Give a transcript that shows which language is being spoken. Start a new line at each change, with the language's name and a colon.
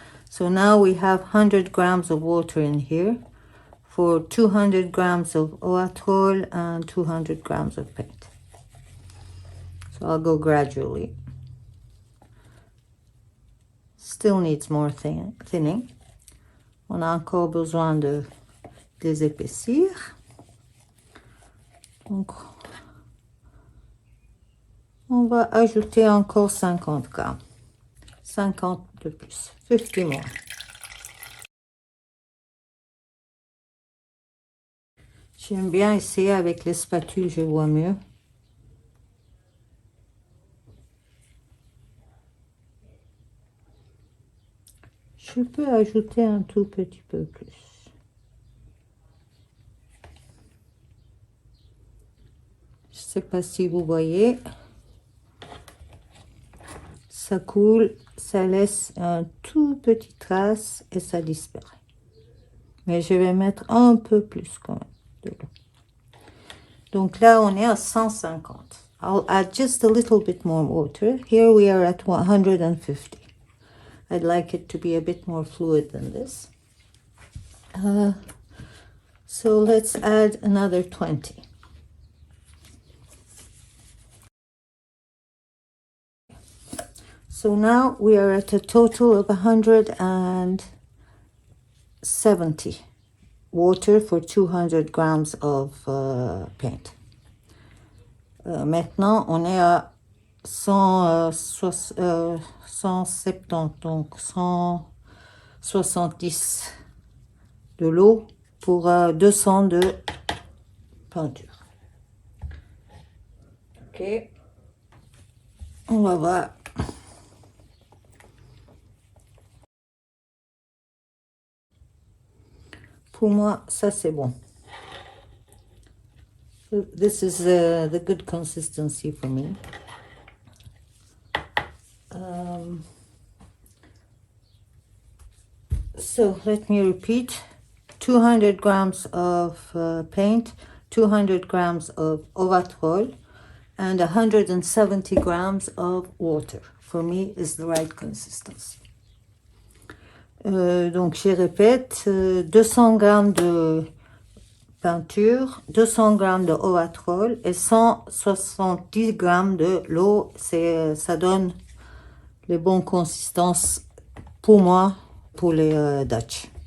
English: So now we have 100 grams of water in here for 200 grams of eau votre and 200 grams of paint. So I'll go gradually. Still needs more thinning.
French: On a encore besoin de les épaissir. Donc, on va ajouter encore 50 grammes. 50 de plus.
English: 50 more.
French: J'aime bien essayer avec les spatules, je vois mieux. Je peux ajouter un tout petit peu plus. Je ne sais pas si vous voyez. Ça coule, ça laisse un tout petit trace et ça disparaît. Mais je vais mettre un peu plus quand même de l'eau. Donc là, on est à 150.
English: I'll add just a little bit more water. Here we are at 150. I'd like it to be a bit more fluid than this. So let's add another 20. So now we are at a total of 170 water for 200 grams of paint.
French: Maintenant, on est à 170, donc 170 de l'eau pour 200 de peinture. Ok, on va voir. Pour moi, ça c'est bon.
English: This is the good consistency for me. So let me repeat. 200 grams of paint, 200 grams of overall, and 170 grams of water. For me, is the right consistency.
French: Donc, je répète, 200 grammes de peinture, 200 grammes de overall et 170 grammes de l'eau. Ça donne les bonnes consistances pour moi, pour les Dutch.